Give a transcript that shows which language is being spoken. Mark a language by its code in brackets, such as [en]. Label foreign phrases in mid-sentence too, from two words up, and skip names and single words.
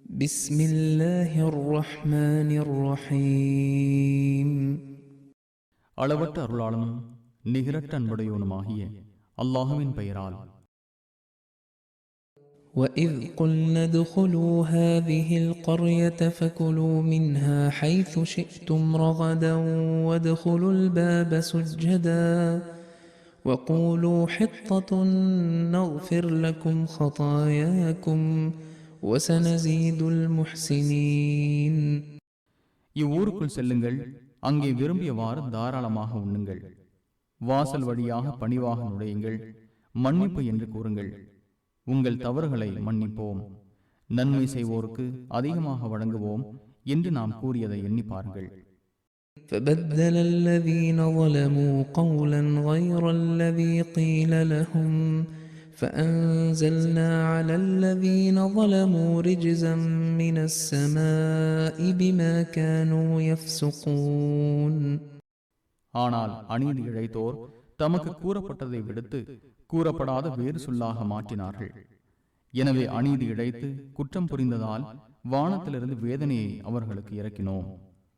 [ar] بسم الله الرحمن الرحيم. [ta] அளவற்ற அருளாளனும் நிகரற்ற அன்புடையோனுமாகிய அல்லாஹுவின் பெயரால். [ar] وإذ قلنا ادخلوا هذه القرية فكلوا منها حيث شئتم رغدا وادخلوا الباب سجدا وقولوا حطة نغفر لكم خطاياكم وسنزيد المحسنين. [ta] இவ்வூருக்குள் செல்லுங்கள், அங்கே விரும்பியவாறு தாராளமாக உண்ணுங்கள், வாசல் வழியாக பணிவாக நுழையுங்கள், மன்னிப்பு என்று கூறுங்கள், உங்கள் தவறுகளை மன்னிப்போம், நன்மை செய்வோருக்கு அதிகமாக வழங்குவோம் என்று நாம் கூறியதை எண்ணி பாருங்கள். [ar] فبدل الذين ظلموا قولا غير الذي قيل لهم فأنزلنا على الذين ظلموا رجزا من السماء بما كانوا يفسقون. [ta] ஆனால் அநீதி இழைத்தோர் தமக்கு கூறப்பட்டதை விடுத்து கூறப்படாத வேறு சொல்லாக மாற்றினார்கள். எனவே அநீதி இழைத்து குற்றம் புரிந்ததால் வானத்திலிருந்து வேதனையை அவர்களுக்கு இறக்கினோம்.